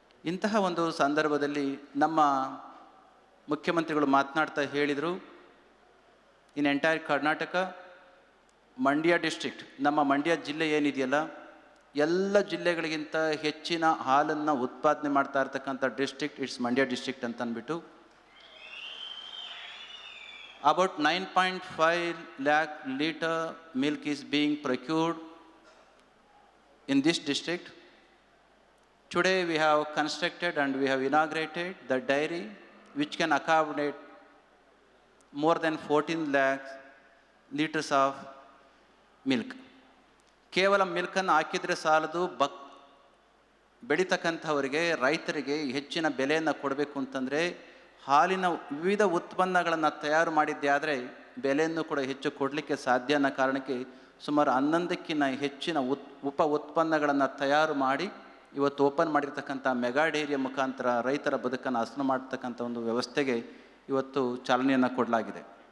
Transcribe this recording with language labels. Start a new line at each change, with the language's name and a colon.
Kannada: ಇಂತಹ ಒಂದು ಸಂದರ್ಭದಲ್ಲಿ ನಮ್ಮ ಮುಖ್ಯಮಂತ್ರಿಗಳು ಮಾತನಾಡ್ತಾ ಹೇಳಿದರು,
English: in entire Karnataka,
Kannada: Mandya district, ನಮ್ಮ ಮಂಡ್ಯ ಜಿಲ್ಲೆ ಏನಿದೆಯಲ್ಲ, ಎಲ್ಲ ಜಿಲ್ಲೆಗಳಿಗಿಂತ ಹೆಚ್ಚಿನ ಹಾಲನ್ನು ಉತ್ಪಾದನೆ ಮಾಡ್ತಾ ಇರ್ತಕ್ಕಂಥ ಡಿಸ್ಟ್ರಿಕ್ಟ್
English: it's Mandya district
Kannada: ಅಂತ ಅಂದ್ಬಿಟ್ಟು,
English: about 9.5 lakh liter milk is being procured in this district. Today we have constructed and we have inaugurated the dairy which can accommodate more than 14 lakh liters of milk.
Kannada: ಕೇವಲ ಮಿಲ್ಕನ್ನು ಹಾಕಿದರೆ ಸಾಲದು, ಬೆಳೀತಕ್ಕಂಥವರಿಗೆ, ರೈತರಿಗೆ ಹೆಚ್ಚಿನ ಬೆಲೆಯನ್ನು ಕೊಡಬೇಕು ಅಂತಂದರೆ ಹಾಲಿನ ವಿವಿಧ ಉತ್ಪನ್ನಗಳನ್ನು ತಯಾರು ಮಾಡಿದ್ದೇ ಆದರೆ ಬೆಲೆಯನ್ನು ಕೂಡ ಹೆಚ್ಚು ಕೊಡಲಿಕ್ಕೆ ಸಾಧ್ಯ ಅನ್ನೋ ಕಾರಣಕ್ಕೆ ಸುಮಾರು 11ಕ್ಕಿಂತ ಹೆಚ್ಚಿನ ಉಪ ಉತ್ಪನ್ನಗಳನ್ನು ತಯಾರು ಮಾಡಿ ಇವತ್ತು ಓಪನ್ ಮಾಡಿರ್ತಕ್ಕಂಥ ಮೆಗಾ ಡೈರಿಯ ಮುಖಾಂತರ ರೈತರ ಬದುಕನ್ನು ಹಸನು ಮಾಡ್ತಕ್ಕಂಥ ಒಂದು ವ್ಯವಸ್ಥೆಗೆ ಇವತ್ತು ಚಾಲನೆಯನ್ನು ಕೊಡಲಾಗಿದೆ.